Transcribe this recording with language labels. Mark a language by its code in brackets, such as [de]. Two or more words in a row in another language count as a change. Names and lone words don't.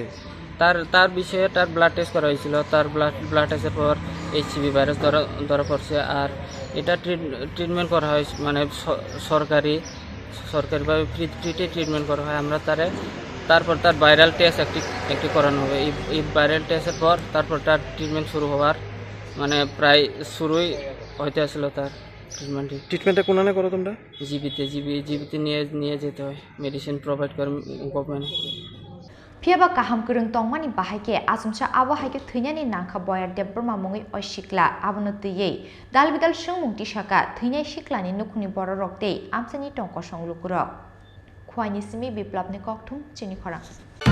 [bn] তার বিষয়ে তার [en] blood test [bn] করা হয়েছিল তার [en] blood tester [bn] পর [en] HCV virus [bn] ধরা পড়ছে আর এটা ট্রিটমেন্ট করা হয় মানে সরকারিভাবে ফ্রিতে ট্রিটমেন্ট করা হয় আমরা তারপর তার [en] viral test [bn] একটি করানো হবে এই [en] viral tester [bn] পর তারপর তার ট্রিটমেন্ট শুরু হওয়ার মানে প্রায় শুরুই হইতে আসছিল তার ট্রিটমেন্টটা কোনানে করো তোমরা জিবিতে নিয়ে যেতে হয় [en] medicine provide [bn] করে গভর্নমেন্ট [trp] Phiaba kaham kurung tongmani bahake asumsa abo haike thynani nangkha boyar deborma mungi oisikla abono tuye dalbidal sungmungti saka thynai siklani nukhuni boro rokte amsani tongko songluk rok khwaini simi biplapni kokthum Chini Khorang